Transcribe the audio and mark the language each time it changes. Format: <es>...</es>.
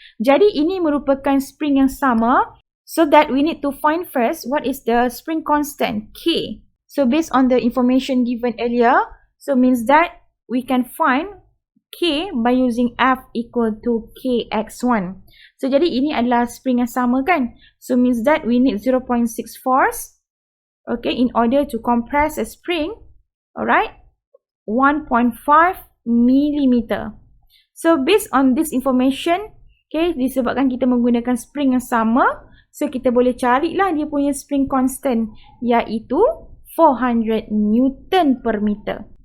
<ms>Jadi ini merupakan spring yang sama,</ms> <en>so that we need to find first what is the spring constant, K. So based on the information given earlier, so means that we can find K by using F equal to Kx1.</en> <ms>So jadi ini adalah spring yang sama kan?</ms> <en>So means that we need 0.6 force, okay, in order to compress a spring, alright, 1.5 millimeter. So based on this information,</en> <ms>okay, disebabkan kita menggunakan spring yang sama, so kita boleh carilah dia punya spring constant, iaitu 400 Newton per meter.</ms>